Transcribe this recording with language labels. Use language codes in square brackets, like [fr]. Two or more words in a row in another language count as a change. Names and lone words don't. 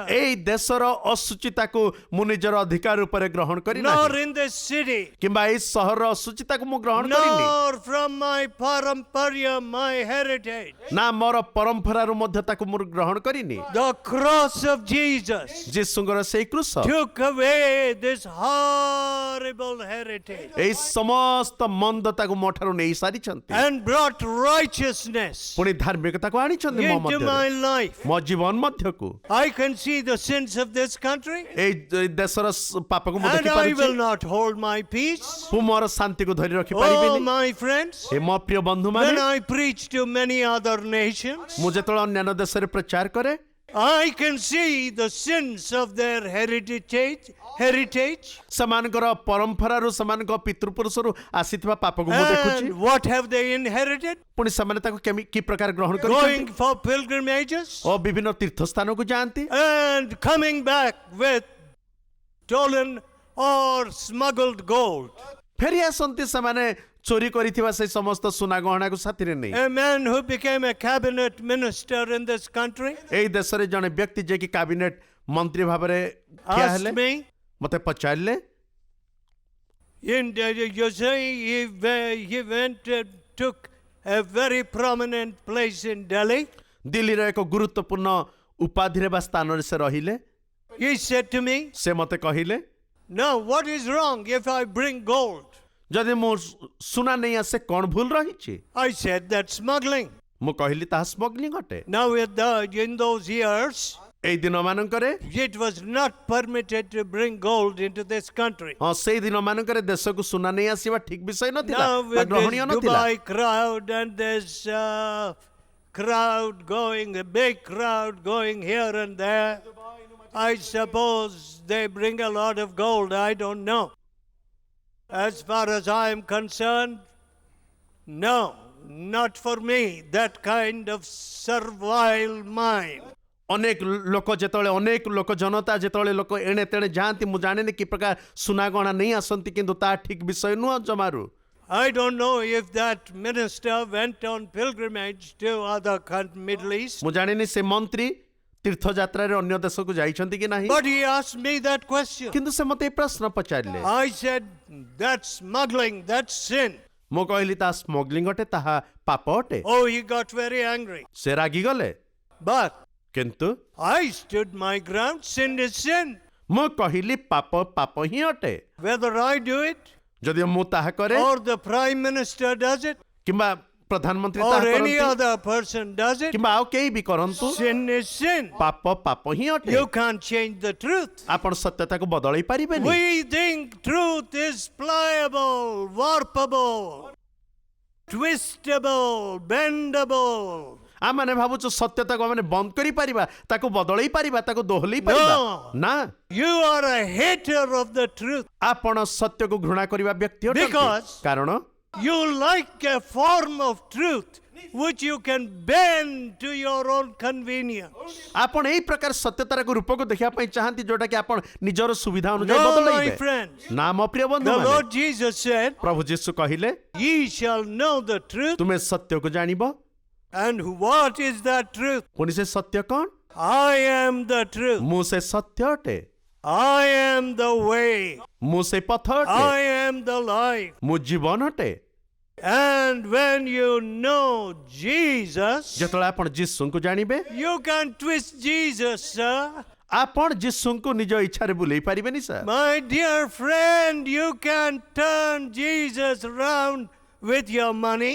[or] ଏଇ ଦେଶର ଅଶୁଚିତାକୁ ମୁଁ ନିଜର ଅଧିକାର ଉପରେ ଗ୍ରହଣ କରି [en] nor [or] ନାହିଁ [en] in this city, [or] କିମ୍ବା ଏଇ ସହରର ଅଶୁଚିତାକୁ ମୁଁ ଗ୍ରହଣ କରିନି। [en] nor from my parampariam, my heritage. [or] ନା ମୋର ପରମ୍ପରାରୁ ମଧ୍ୟ ତାକୁ ମୁଁ ଗ୍ରହଣ କରିନି। [en] The cross of Jesus [or] ଯୀଶୁଙ୍କର ସେଇ କୃଷ [en] took away this horrible heritage [or] ଏଇ ସମସ୍ତ ମନ୍ଦତାକୁ ମୋ ଠାରୁ ନେଇ ସାରିଛନ୍ତି। [en] and brought righteousness [or] ପୁଣି ଧାର୍ମିକତାକୁ ଆଣିଛନ୍ତି ମୋ [en] into my [or] ମଧ୍ୟରେ, [en] life. [or] ମୋ ଜୀବନ ମଧ୍ୟକୁ। [en] I can see the sins of this country, [or] ଏଇ ଦେଶର ପାପକୁ ମୁଁ [en] and I will [or] ଦେଖିପାରୁଛି। [en] not hold my peace. [or] ମୁଁ ମୋର ଶାନ୍ତିକୁ ଧରି [en] Oh, [or] ରଖିପାରିବିନି। [en] my friends, [or] ଏ ମୋ ପ୍ରିୟ ବନ୍ଧୁମାନେ, [en] when I preach to many other nations, [or] ମୁଁ ଯେତେବେଳେ ଅନ୍ୟାନ୍ୟ ଦେଶରେ ପ୍ରଚାର କରେ [en] I can see the sins of their heritage. [or] ସେମାନଙ୍କର ପରମ୍ପରାରୁ ସେମାନଙ୍କ ପିତୃପୁରୁଷରୁ ଆସିଥିବା ପାପକୁ ମୁଁ ଦେଖୁଛି। [en] And what have they inherited? [or] ପୁଣି ସେମାନେ ତାକୁ କି ପ୍ରକାର ଗ୍ରହଣ [en] Going [or] କରିଛନ୍ତି [en] for pilgrimages [or] ଓ ବିଭିନ୍ନ ତୀର୍ଥ ସ୍ଥାନକୁ ଯାଆନ୍ତି [en] and coming back with stolen or smuggled gold. [or] ଫେରି ଆସନ୍ତି ସେମାନେ ଚୋରି କରିଥିବା ସେଇ ସମସ୍ତ ସୁନା ଗହଣାକୁ ସାଥିରେ ନେଇ। [en] A man who became a cabinet minister in this country [or] ଏଇ ଦେଶରେ ଜଣେ ବ୍ୟକ୍ତି ଯିଏକି କ୍ୟାବିନେଟ ମନ୍ତ୍ରୀ ଭାବରେ ଠିଆ [en] asked [or] ହେଲେ [en] me, [or] ମତେ ପଚାରିଲେ [en] you say he went and took a very prominent place in Delhi. [or] ଦିଲ୍ଲୀର ଏକ ଗୁରୁତ୍ୱପୂର୍ଣ୍ଣ ଉପାଧିରେ ବା ସ୍ଥାନରେ ସେ ରହିଲେ। [en] He said to me, [or] ସେ ମତେ କହିଲେ [en] now what is wrong if I bring gold? [or] ଯଦି ମୁଁ ସୁନା ନେଇ ଆସେ କଣ ଭୁଲ ରହିଛି? [en] I said that's smuggling. [or] ମୁଁ କହିଲି ତାହା ସ୍ମଗଲିଂ ଅଟେ। [en] Now in those years, [or] ଏଇ ଦିନ ମାନଙ୍କରେ [en] it was not permitted to bring gold into this country. [or] ହଁ ସେଇ ଦିନ ମାନଙ୍କରେ ଦେଶକୁ ସୁନା ନେଇ ଆସିବା ଠିକ ବିଷୟ ନଥିଲା [en] Now [or] ବା [en] with this [or] ଗ୍ରହଣୀୟ ନଥିଲା। [en] Dubai crowd and this crowd going, a big crowd going here and there, I suppose they bring a lot of gold. I don't know. As far as I am concerned, no, not for me. That kind of servile mind. [or] ଅନେକ ଲୋକ ଯେତେବେଳେ ଅନେକ ଲୋକ ଜନତା ଯେତେବେଳେ ଲୋକ ଏଣେ ତେଣେ ଯାଆନ୍ତି ମୁଁ ଜାଣିନି କି ପ୍ରକାର ସୁନା ଗହଣା ନେଇ ଆସନ୍ତି କିନ୍ତୁ ତାହା ଠିକ ବିଷୟ ନୁହଁ ଜମାରୁ। [en] I don't know if that minister went on pilgrimage to other Middle East. [or] ମୁଁ ଜାଣିନି ସେ ମନ୍ତ୍ରୀ ତୀର୍ଥଯାତ୍ରାରେ ଅନ୍ୟ ଦେଶକୁ ଯାଇଛନ୍ତି କି ନାହିଁ [en] But he asked me that question. [or] କିନ୍ତୁ ସେ ମୋତେ ଏ ପ୍ରଶ୍ନ ପଚାରିଲେ। [en] I said, that's smuggling, that's sin. [or] ମୁଁ କହିଲି ତା ସ୍ମଗଲିଂ ଅଟେ ତାହା ପାପ ଅଟେ। [en] Oh, he got very angry. [or] ସେ ରାଗିଗଲେ [en] But [or] କିନ୍ତୁ [en] I stood my ground. Sin is sin. [or] ମୁଁ କହିଲି ପାପ ପାପ ହିଁ ଅଟେ। [en] Whether I do it [or] ଯଦି ମୁଁ ତାହା କରେ [en] or the prime minister does it [or] କିମ୍ବା ପ୍ରଧାନମନ୍ତ୍ରୀ [en] or [or] ତାହା [en] any [or] କରନ୍ତି [en] other person does it, [or] କିମ୍ବା ଆଉ କେହି ବି କରନ୍ତୁ [en] sin is sin. [or] ପାପ ପାପ ହିଁ ଅଟେ। [en] You can't change the truth. [or] ଆପଣ ସତ୍ୟତାକୁ ବଦଳେଇ ପାରିବେନି। [en] We think truth is pliable, warpable, twistable, bendable. [or] ଆମେ ଭାବୁଛୁ ସତ୍ୟତାକୁ ଆମେ ବନ୍ଦ କରିପାରିବା ତାକୁ ବଦଳେଇ ପାରିବା ତାକୁ ଦୋହଲେଇ ପାରିବା [en] No. [or] ନା [en] You are a hater of the truth. [or] ଆପଣ ସତ୍ୟକୁ ଘୃଣା କରିବା ବ୍ୟକ୍ତି ଅଟନ୍ତି। [en] Because [or] କାରଣ [en] you like a form of truth which you can bend to your own convenience. [or] ଆପଣ ଏଇ ପ୍ରକାର ସତ୍ୟତାର ରୂପକୁ ଦେଖିବା ପାଇଁ ଚାହାନ୍ତି ଯୋଉଟା କି ଆପଣ ନିଜର ସୁବିଧା ଅନୁଯାୟୀ [en] No, my [or] ବଦଳେଇବେ [en] friends. [or] ନା ମୋ ପ୍ରିୟ [en] The [or] ବନ୍ଧୁ [en] Lord Jesus said, [or] ପ୍ରଭୁ ଯୀଶୁ କହିଲେ [en] ye shall know the truth. [or] ତୁମେ ସତ୍ୟକୁ ଜାଣିବ। [en] And what is that truth? [or] ପୁଣି ସେ ସତ୍ୟ କଣ? [en] I am the truth. [or] ମୁଁ ସେ ସତ୍ୟ ଅଟେ। [en] I am the way. [or] ମୁଁ ସେ ପଥ ଅଟେ। [en] I am the life. [or] ମୁଁ ଜୀବନ ଅଟେ। [en] And when you know Jesus, [or] ଯେତେବେଳେ ଆପଣ ଯୀଶୁଙ୍କୁ ଜାଣିବେ [en] you can twist Jesus, sir. [or] ଆପଣ ଯୀଶୁଙ୍କୁ ନିଜ ଇଚ୍ଛାରେ ବୁଲେଇ ପାରିବେନି ସାର୍। [en] My dear friend, you can turn Jesus round with your money.